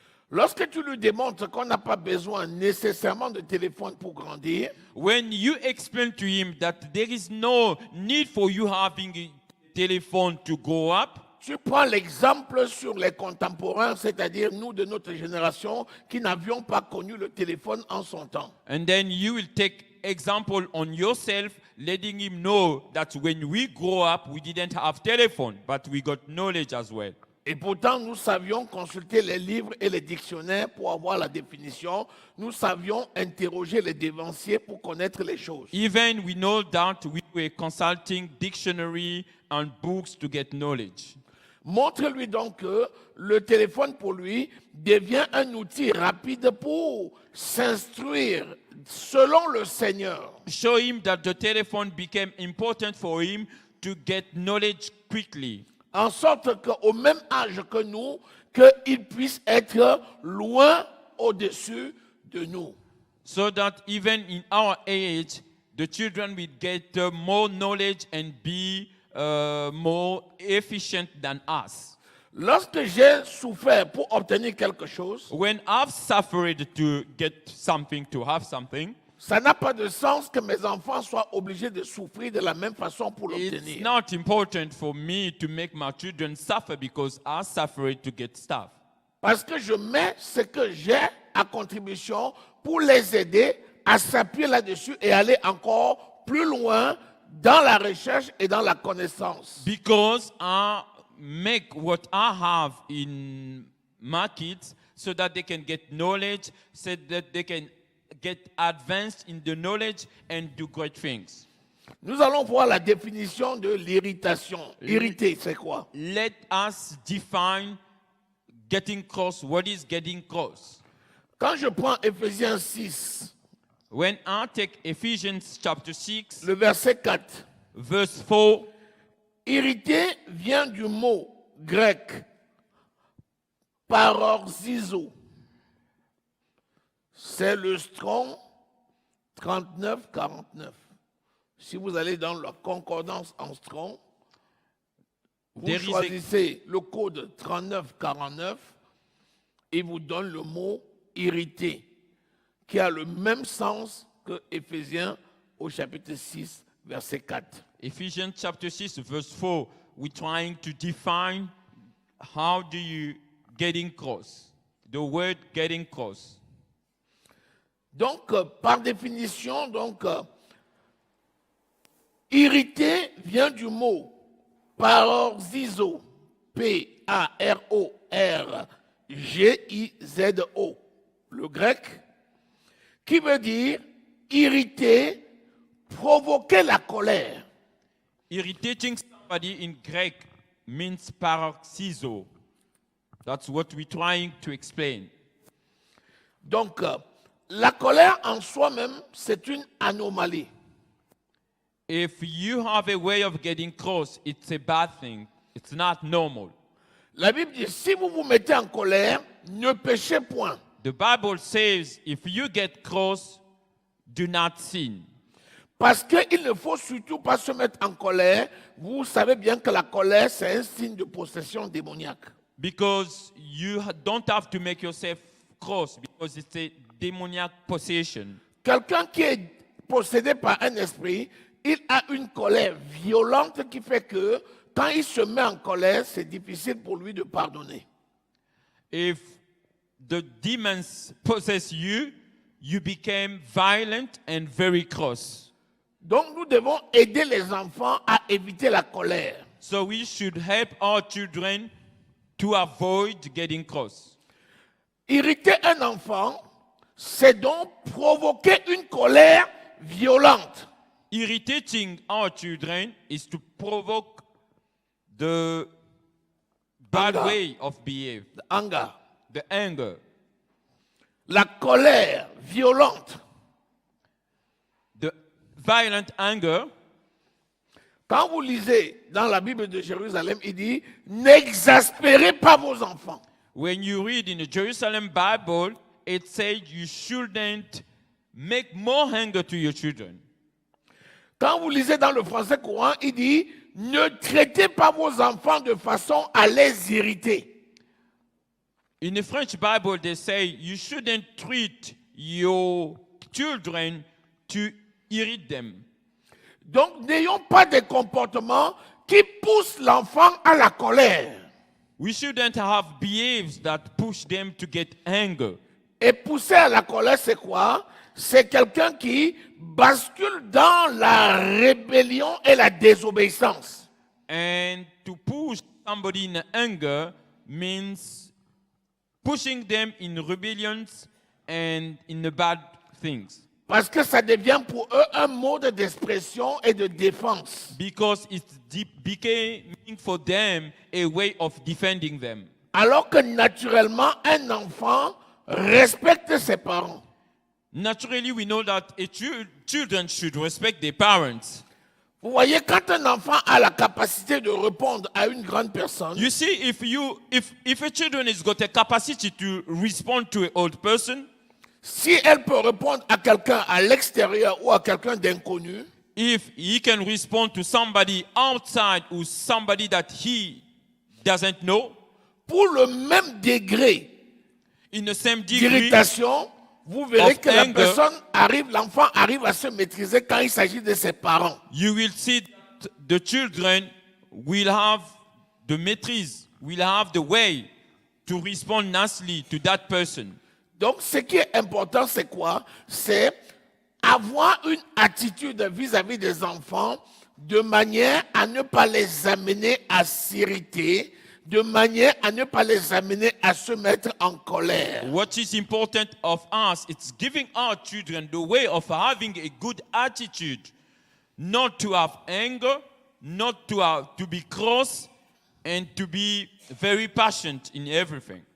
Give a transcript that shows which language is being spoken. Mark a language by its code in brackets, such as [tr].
[fr] Lorsque tu lui démontres qu'on n'a pas besoin nécessairement de téléphone pour grandir, [en] When you explain to him that there is no need for you having a telephone to grow up, [fr] tu prends l'exemple sur les contemporains, c'est-à-dire nous de notre génération qui n'avions pas connu le téléphone en son temps. [en] and then you will take example on yourself, letting him know that when we grow up, we didn't have telephone, but we got knowledge as well. [fr] Et pourtant, nous savions consulter les livres et les dictionnaires pour avoir la définition. Nous savions interroger les dévanciers pour connaître les choses. [en] Even we know that we were consulting dictionary and books to get knowledge. [fr] Montre-lui donc que le téléphone pour lui devient un outil rapide pour s'instruire selon le Seigneur. [en] Show him that the telephone became important for him to get knowledge quickly. [fr] En sorte qu'au même âge que nous, qu'il puisse être loin au-dessus de nous. [en] So that even in our age, the children will get more knowledge and be more efficient than us. [fr] Lorsque j'ai souffert pour obtenir quelque chose, [en] When I've suffered to get something, to have something, [fr] ça n'a pas de sens que mes enfants soient obligés de souffrir de la même façon pour [en] it's [fr] l'obtenir. [en] not important for me to make my children suffer because I suffered to get stuff. [fr] Parce que je mets ce que j'ai à contribution pour les aider à s'appuyer là-dessus et aller encore plus loin dans la recherche et dans la connaissance. [en] Because I make what I have in my kids so that they can get knowledge, so that they can get advanced in the knowledge and do great things. [fr] Nous allons voir la définition de l'irritation. Irriter, c'est quoi? [en] Let us define getting cross. What is getting cross? [fr] Quand je prends Éphésiens 6, [en] When I take Ephesians chapter 6, [fr] le verset 4, [en] verse 4, [fr] irriter vient du mot grec parorzizo. C'est le Strong 3949. Si vous allez dans la concordance en Strong, vous [en] There is a- [fr] choisissez le code 3949 et vous donne le mot irrité, qui a le même sens que Éphésiens au chapitre 6, verset 4. [en] Ephesians chapter 6, verse 4, we're trying to define how do you getting cross. The word getting cross. [fr] Donc, par définition, irrité vient du mot parorzizo, P-A-R-O-R-G-I-Z-O, le grec, qui veut dire irriter, provoquer la colère. [en] Irritating somebody in Greek means paroxysmo. That's what we're trying to explain. Donc, la colère en soi-même, c'est une anomalie. If you have a way of getting cross, it's a bad thing. It's not normal. [fr] La Bible dit, si vous vous mettez en colère, ne péchez point. [en] The Bible says, if you get cross, do not sin. [fr] Parce qu'il ne faut surtout pas se mettre en colère. Vous savez bien que la colère, c'est un signe de possession démoniaque. [en] Because you don't have to make yourself cross, because it's a demoniac possession. [fr] Quelqu'un qui est possédé par un esprit, il a une colère violente qui fait que quand il se met en colère, c'est difficile pour lui de pardonner. [en] If the demons possess you, you became violent and very cross. [fr] Donc nous devons aider les enfants à éviter la colère. [en] So we should help our children to avoid getting cross. [fr] Irriter un enfant, c'est donc provoquer une colère violente. [en] Irritating our children is to provoke the bad Anger. way of behave, Anger. the anger. [fr] La colère violente. [en] The violent anger. [fr] Quand vous lisez dans la Bible de Jérusalem, il dit « N'exaspérez pas vos enfants ». [en] When you read in the Jerusalem Bible, it says you shouldn't make more anger to your children. [fr] Quand vous lisez dans le français courant, il dit « Ne traitez pas vos enfants de façon à les irriter ». [en] In the French Bible, they say you shouldn't treat your children to irritate them. [fr] Donc, n'ayons pas des comportements qui poussent l'enfant à la colère. [en] We shouldn't have behaviors that push them to get anger. [fr] Et pousser à la colère, c'est quoi? C'est quelqu'un qui bascule dans la rébellion et la désobéissance. [en] And to push somebody in anger means pushing them in rebellions and in the bad things. [fr] Parce que ça devient pour eux un mode d'expression et de défense. [en] Because it became for them a way of defending them. [fr] Alors que naturellement, un enfant respecte ses parents. [en] Naturally, we know that children should respect their parents. [fr] Vous voyez, quand un enfant a la capacité de répondre à une grande personne, [en] You see, if a children has got a capacity to respond to an old person, [fr] si elle peut répondre à quelqu'un à l'extérieur ou à quelqu'un d'inconnu, [en] if he can respond to somebody outside or somebody that he doesn't know, [fr] pour le même degré [en] in the same degree, [fr] d'irritation, vous verrez [en] of [fr] que la [en] anger, [fr] personne arrive, l'enfant arrive à se maîtriser quand il s'agit de ses parents. [en] you will see that the children will have the maîtrise, will have the way to respond nicely to that person. [fr] Donc, ce qui est important, c'est quoi? C'est avoir une attitude vis-à-vis des enfants de manière à ne pas les amener à s'irriter, de manière à ne pas les amener à se mettre en colère. [en] What is important of us, it's giving our children the way of having a good attitude, not to have anger, not to be cross, and to be very patient in everything.